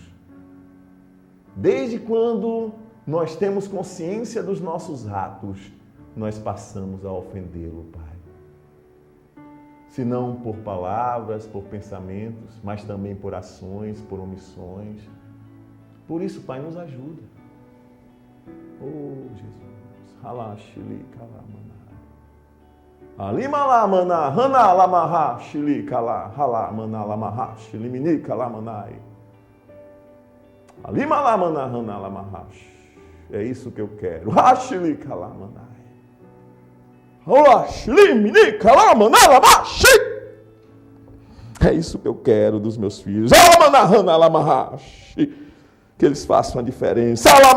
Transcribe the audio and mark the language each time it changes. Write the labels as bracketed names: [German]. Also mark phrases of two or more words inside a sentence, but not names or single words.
[Portuguese] Desde quando nós temos consciência dos nossos atos, nós passamos a ofendê-lo, Pai. Se não por palavras, por pensamentos, mas também por ações, por omissões. Por isso, Pai, nos ajuda. Oh, Jesus. Halashili kalamana. Alimalamana, hanalamaha, shili kala, halamana lamaha, shilimini kalamanai. Alimalamana, hanalamaha. É isso que eu quero. Hashili kalamanai. É isso que eu quero dos meus filhos. Que eles façam a diferença.